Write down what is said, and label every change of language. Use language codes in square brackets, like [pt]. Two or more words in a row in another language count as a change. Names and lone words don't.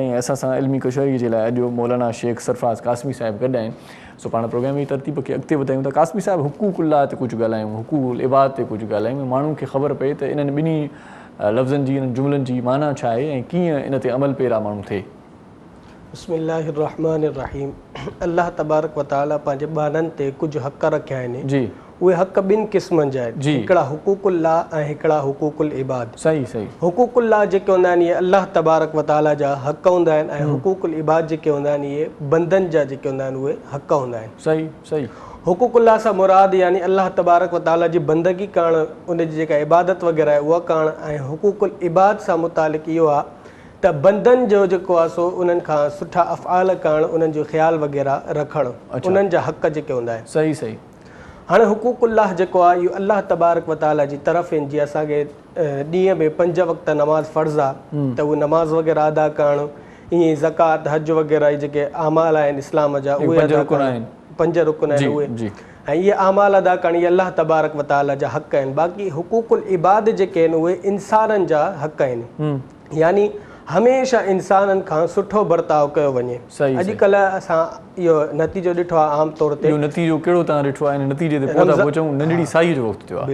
[sd] ऐं असां सां इल्मी कचहरीअ जे लाइ अॼु मौलाना शेख सरफ़राज़ क़ासमी साहिबु गॾु आहिनि। सो पाण प्रोग्राम जी तरतीब खे अॻिते वधायूं था। क़ासमी साहिबु, हुक़ूक़ुल्लाह ते कुझु ॻाल्हायूं, हुक़ूक़ुल इबाद ते कुझु ॻाल्हायूं, माण्हुनि खे ख़बर पए त इन्हनि ॿिन्ही लफ़्ज़नि जी, इन्हनि जुमलनि जी माना छा आहे ऐं कीअं इन ते अमल पेरा माण्हू थिए। [ar] बिस्मिल्लाहिर्रहमानिर्रहीम। [sd] अल्लाह [ar] تبارك وتعالى [sd] पंहिंजे ॿारनि ते कुझु हक़ रखिया आहिनि जी। उहे हक़ ॿिनि क़िस्मनि जा आहिनि, हिकिड़ा हुक़ूक़ुल्लाह ऐं हिकिड़ा हुक़ूक़ुल इबाद। सही सही। हुक़ूक़ुल्लाह जेके हूंदा आहिनि इहे अल्लाह [ar] تبارك وتعالى [sd] जा हक़ हूंदा आहिनि ऐं हुक़ूक़ुल इबाद जेके हूंदा आहिनि इहे बंदनि जा जेके हूंदा आहिनि उहे हक़ हूंदा आहिनि। सही सही। हुक़ूक़ुल्लाह सां मुराद यानी अल्लाह [ar] تبارك وتعالى [sd] जी बंदगी करणु, उनजी जेका इबादत वग़ैरह आहे उहा करणु, ऐं हुक़ूक़ुल इबाद सां मुतालिक़ इहो आहे त बंदनि जो जेको आहे सो उन्हनि खां सुठा अफ़आल करणु, उन्हनि जो ख़्यालु वग़ैरह रखणु, उन्हनि जा हक़ जेके हूंदा आहिनि। सही सही। हाणे हुक़ूक़ुल्लाह जेको आहे इहो अल्लाह [ar] تبارك وتعالى [sd] जी तरफ़ आहिनि। जीअं असांखे ॾींहं में 5 वक़्त नमाज़ फ़र्ज़ु आहे त उहे नमाज़ वग़ैरह अदा करणु, ईअं ज़कात, हज वग़ैरह जेके आमाल आहिनि इस्लाम जा उहे अदा करणु, 5 रुकन आहिनि उहे, ऐं इहे आमाल अदा करणु, इहे अल्लाह [ar] تبارك وتعالى [sd] जा हक़ आहिनि। बाक़ी हुक़ूक़ुल इबाद जेके आहिनि उहे इंसाननि जा हक़ आहिनि, यानी हमेशह इंसाननि खां सुठो बर्ताव कयो वञे। अॼुकल्ह असां इहो नतीजो ॾिठो आहे आम तौर ते। नतीजो कहिड़ो तव्हां ॾिठो आहे? नतीजे ते पहुता पहुचूं, नंढड़ी साई जो वक़्तु थियो आहे।